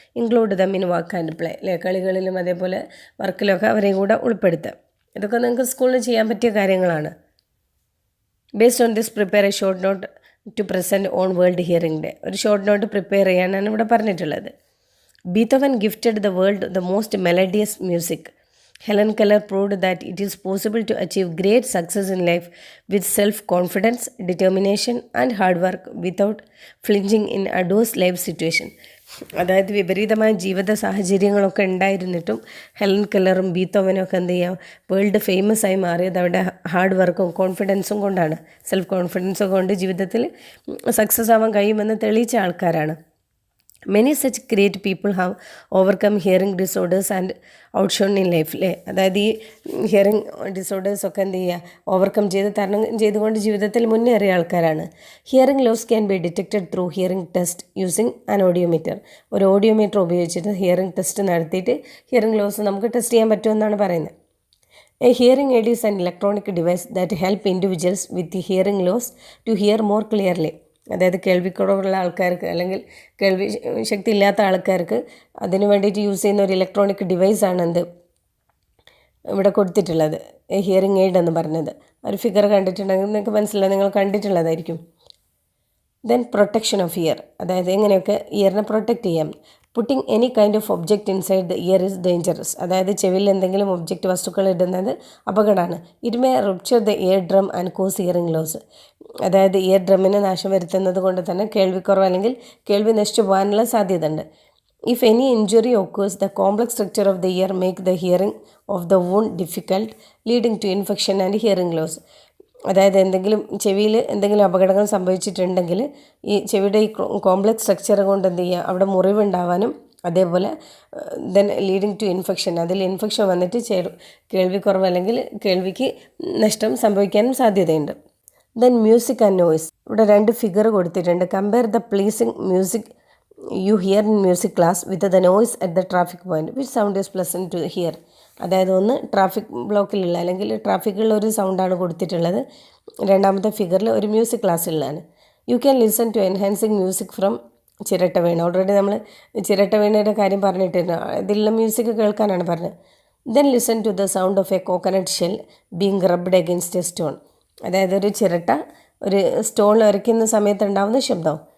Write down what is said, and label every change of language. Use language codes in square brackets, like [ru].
[en] include them in work and play, [ml] അല്ലേ? കളികളിലും അതേപോലെ വർക്കിലൊക്കെ അവരെയും കൂടെ ഉൾപ്പെടുത്തുക. ഇതൊക്കെ നിങ്ങൾക്ക് സ്കൂളിൽ ചെയ്യാൻ പറ്റിയ കാര്യങ്ങളാണ്. [en] Based on this prepare a short note to present on world hearing day. [ml] ഒരു ഷോർട്ട് നോട്ട് പ്രിപ്പയർ ചെയ്യാനാണ് ഇവിടെ പറഞ്ഞിട്ടുള്ളത്. [en] Beethoven gifted the world the most melodious music. Helen Keller proved that it is possible to achieve great success in life with self-confidence, determination and hard work without flinching in adverse life situation. [ml] അതായത് വിപരീതമായ ജീവിത സാഹചര്യങ്ങളൊക്കെ ഉണ്ടായിരുന്നിട്ടും Helen കെല്ലറും ബീത്തോവനും ഒക്കെ എന്ത് ചെയ്യുക, world famous ആയി മാറിയത് അവരുടെ ഹാർഡ് വർക്കും കോൺഫിഡൻസും കൊണ്ടാണ്. സെൽഫ് കോൺഫിഡൻസും കൊണ്ട് ജീവിതത്തിൽ സക്സസ് ആവാൻ കഴിയുമെന്ന് തെളിയിച്ച ആൾക്കാരാണ്. [en] Many such great people have overcome hearing disorders and outshone in life, അല്ലേ? [ml] അതായത് ഈ ഹിയറിംഗ് ഡിസോർഡേഴ്സൊക്കെ എന്ത് ചെയ്യുക, ഓവർകം ചെയ്ത് തരണം ചെയ്തുകൊണ്ട് ജീവിതത്തിൽ മുന്നേറിയ ആൾക്കാരാണ്. [en] Hearing loss can be detected through hearing test using an audiometer. [ml] ഒരു ഓഡിയോമീറ്റർ ഉപയോഗിച്ചിട്ട് ഹിയറിംഗ് ടെസ്റ്റ് നടത്തിയിട്ട് ഹിയറിംഗ് ലോസ് നമുക്ക് ടെസ്റ്റ് ചെയ്യാൻ പറ്റുമെന്നാണ് പറയുന്നത്. [en] A hearing aid is an electronic device that help individuals with hearing loss to hear more clearly. [ml] അതായത് കേൾവിക്കുറവുള്ള ആൾക്കാർക്ക് അല്ലെങ്കിൽ കേൾവി ശക്തി ഇല്ലാത്ത ആൾക്കാർക്ക് അതിന് വേണ്ടിയിട്ട് യൂസ് ചെയ്യുന്ന ഒരു ഇലക്ട്രോണിക് ഡിവൈസാണ് എന്ത് ഇവിടെ കൊടുത്തിട്ടുള്ളത്, ഹിയറിംഗ് എയ്ഡ് എന്ന് പറഞ്ഞത്. ഒരു ഫിഗർ കണ്ടിട്ടുണ്ടെങ്കിൽ നിങ്ങൾക്ക് മനസ്സിലായി, നിങ്ങൾ കണ്ടിട്ടുള്ളതായിരിക്കും. [en] then protection of ear, [ml] അതായത് എങ്ങനെയൊക്കെ ഇയറിനെ പ്രൊട്ടക്റ്റ് ചെയ്യാം. [en] putting any kind of object inside the ear is dangerous, [ml] അതായത് ചെവിയിൽ എന്തെങ്കിലും ഒബ്ജക്റ്റ് വസ്തുക്കൾ ഇടുന്നത് അപകടമാണ്. [en] it may rupture the eardrum and cause hearing loss, [ml] അതായത് ഇയർ ഡ്രമ്മിന് നാശം വരുത്തുന്നത് കൊണ്ട് തന്നെ കേൾവിക്കുറവ് അല്ലെങ്കിൽ കേൾവി നശിച്ചു പോകാനുള്ള സാധ്യത ഉണ്ട്. [en] If any injury occurs, the complex structure of the ear make the hearing of the wound difficult, leading to infection and hearing loss. [ml] അതായത് എന്തെങ്കിലും ചെവിയിൽ എന്തെങ്കിലും അപകടങ്ങൾ സംഭവിച്ചിട്ടുണ്ടെങ്കിൽ ഈ ചെവിയുടെ ഈ കോംപ്ലക്സ് സ്ട്രക്ചർ കൊണ്ട് എന്ത് ചെയ്യുക, അവിടെ മുറിവുണ്ടാവാനും അതേപോലെ [en] then leading to infection, [ml] അതിൽ ഇൻഫെക്ഷൻ വന്നിട്ട് കേൾവിക്കുറവ് അല്ലെങ്കിൽ കേൾവിക്ക് നഷ്ടം സംഭവിക്കാനും സാധ്യതയുണ്ട്. [en] then music and noise, [ml] ഇവിടെ 2 ഫിഗർ കൊടുത്തിട്ടുണ്ട്. [en] Compare the pleasing music you hear in music class with the noise at the traffic point, which sound is pleasant to hear. [ml] അതായത് ഒന്ന് traffic ബ്ലോക്കിലുള്ള അല്ലെങ്കിൽ ട്രാഫിക്കുള്ള ഒരു സൗണ്ടാണ് കൊടുത്തിട്ടുള്ളത്. രണ്ടാമത്തെ ഫിഗറിൽ ഒരു music ക്ലാസ്സുള്ളതാണ്. [en] You can listen to enhancing music from chiratta veena. [ml] ഓൾറെഡി നമ്മൾ ചിരട്ട വീണയുടെ കാര്യം പറഞ്ഞിട്ടുണ്ട്, ഇതിലുള്ള മ്യൂസിക് കേൾക്കാനാണ് പറഞ്ഞത്. [en] then listen to the sound of a coconut shell being rubbed against a stone, [ml] അതായത് ഒരു ചിരട്ട ഒരു സ്റ്റോണിൽ ഉരയ്ക്കുന്ന സമയത്ത് ഉണ്ടാകുന്ന ശബ്ദം.